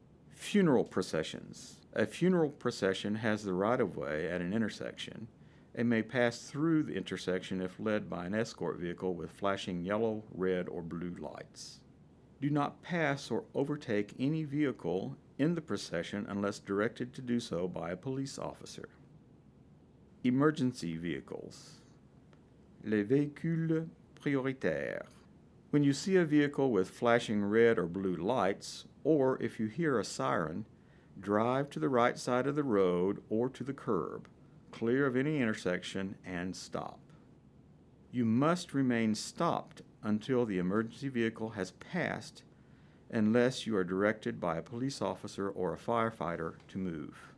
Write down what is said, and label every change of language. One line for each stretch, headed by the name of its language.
English: Funeral processions. A funeral procession has the right-of-way at an intersection and may pass through the intersection if led by an escort vehicle with flashing yellow, red, or blue lights. Do not pass or overtake any vehicle in the procession unless directed to do so by a police officer. Emergency vehicles.
French: Les véhicules prioritaires.
English: When you see a vehicle with flashing red or blue lights, or if you hear a siren, drive to the right side of the road or to the curb, clear of any intersection, and stop. You must remain stopped until the emergency vehicle has passed, unless you are directed by a police officer or a firefighter to move.